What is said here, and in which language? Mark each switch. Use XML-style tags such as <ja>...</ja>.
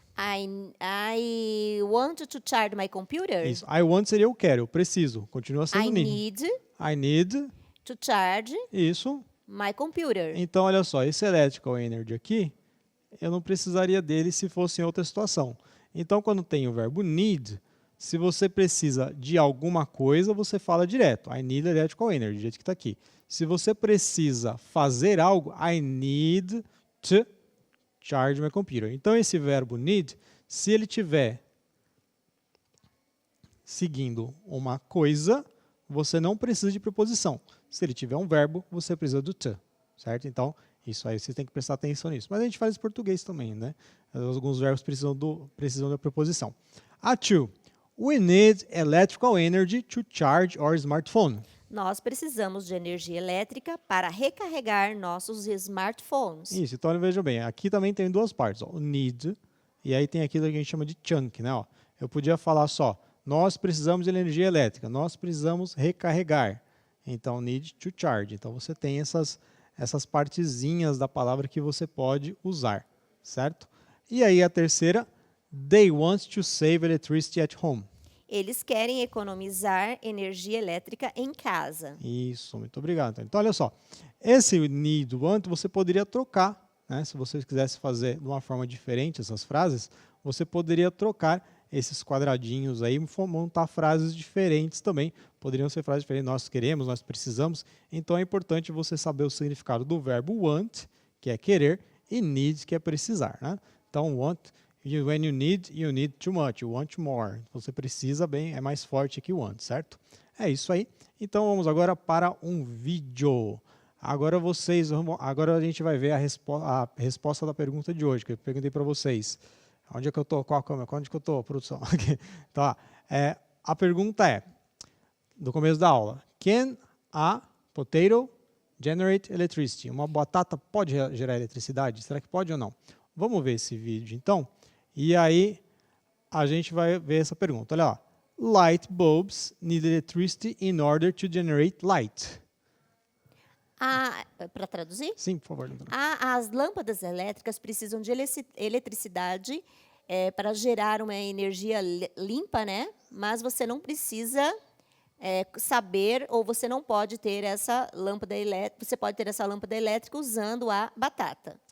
<en>I want to charge my computer.</en> <pt>Isso. I want seria eu quero, eu preciso. Continua sendo</pt> <en>need. I need. To charge.</en> <pt>Isso.</pt> <en>My computer.</en> <pt>Então, olha só, esse electrical energy aqui, eu não precisaria dele se fosse em outra situação. Então, quando tem o verbo need, se você precisa de alguma coisa, você fala direto.</pt> <en>I need electrical energy,</en> <pt>do jeito que está aqui. Se você precisa fazer algo,</pt> <en>I need to charge my computer.</en> <pt>Então, esse verbo need, se ele tiver seguindo uma coisa, você não precisa de preposição. Se ele tiver um verbo, você precisa do to, certo? Então, isso aí você tem que prestar atenção nisso. Mas a gente faz em português também, né? Alguns verbos precisam da preposição. A 2.</pt> <en>We need electrical energy to charge our smartphone.</en> <pt>Nós precisamos de energia elétrica para recarregar nossos smartphones. Isso, então veja bem, aqui também tem duas partes, ó, o need, e aí tem aquilo que a gente chama de chunk, né? Ó. Eu podia falar só, nós precisamos de energia elétrica, nós precisamos recarregar. Então, need to charge. Então, você tem essas partezinhas da palavra que você pode usar, certo? E aí a terceira,</pt> <en>they want to save electricity at home.</en> <pt>Eles querem economizar energia elétrica em casa. Isso, muito obrigado. Então, olha só, esse need, want, você poderia trocar, né? Se você quisesse fazer de uma forma diferente essas frases, você poderia trocar esses quadradinhos aí, montar frases diferentes também. Poderiam ser frases diferentes, nós queremos, nós precisamos. Então, é importante você saber o significado do verbo want, que é querer, e need, que é precisar, né? Então, want...</pt> <en>When you need too much, you want more.</en> <pt>Você precisa bem, é mais forte que want, certo? É isso aí. Então vamos agora para um vídeo. Agora a gente vai ver a resposta da pergunta de hoje, que eu perguntei para vocês. Onde é que eu tô? Qual a câmera? Onde que eu tô, produção? Então, a pergunta é, do começo da aula,</pt> <en>can a potato generate electricity?</en> <pt>Uma batata pode gerar eletricidade? Será que pode ou não? Vamos ver esse vídeo, então. E aí, a gente vai ver essa pergunta. Olha lá.</pt> <en>Light bulbs need electricity in order to generate light.</en> <pt>Para traduzir? Sim, por favor. As lâmpadas elétricas precisam de eletricidade para gerar uma energia limpa, né? Mas você não precisa saber, ou você não pode ter essa lâmpada elétrica. Você pode ter essa lâmpada elétrica usando a batata.</pt>